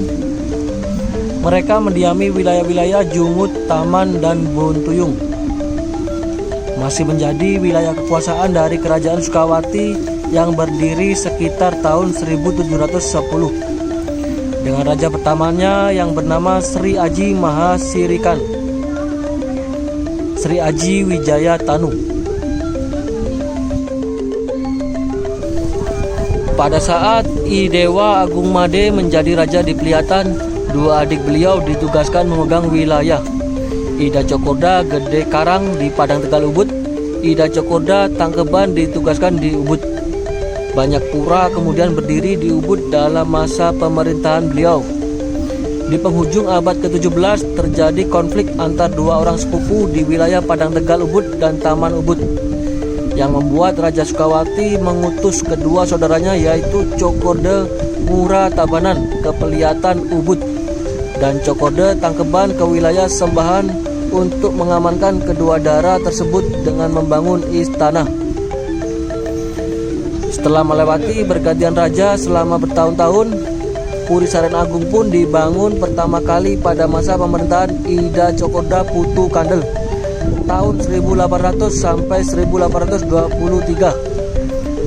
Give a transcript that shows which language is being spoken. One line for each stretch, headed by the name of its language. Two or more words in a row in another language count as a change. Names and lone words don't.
Indonesian: Mereka mendiami wilayah-wilayah Jungut, Taman, dan Bontuyung. Masih menjadi wilayah kekuasaan dari Kerajaan Sukawati yang berdiri sekitar tahun 1710 dengan raja pertamanya yang bernama Sri Aji Mahasirikan. Sri Aji Wijaya Tanu. Pada saat I Dewa Agung Made menjadi raja di Pelihatan, dua adik beliau ditugaskan memegang wilayah. Ida Cokorda Gede Karang di Padang Tegal Ubud, Ida Cokorda Tangkeban ditugaskan di Ubud. Banyak pura kemudian berdiri di Ubud dalam masa pemerintahan beliau. Di penghujung abad ke-17 terjadi konflik antar dua orang sepupu di wilayah Padang Tegal Ubud dan Taman Ubud, yang membuat Raja Sukawati mengutus kedua saudaranya yaitu Cokorda Ngura Tabanan ke Pelihatan Ubud dan Cokorda Tangkeban ke wilayah Sembahan untuk mengamankan kedua daerah tersebut dengan membangun istana. Setelah melewati bergantian raja selama bertahun-tahun, Puri Saren Agung pun dibangun pertama kali pada masa pemerintahan Ida Cokorda Putu Kandel tahun 1800 sampai 1823.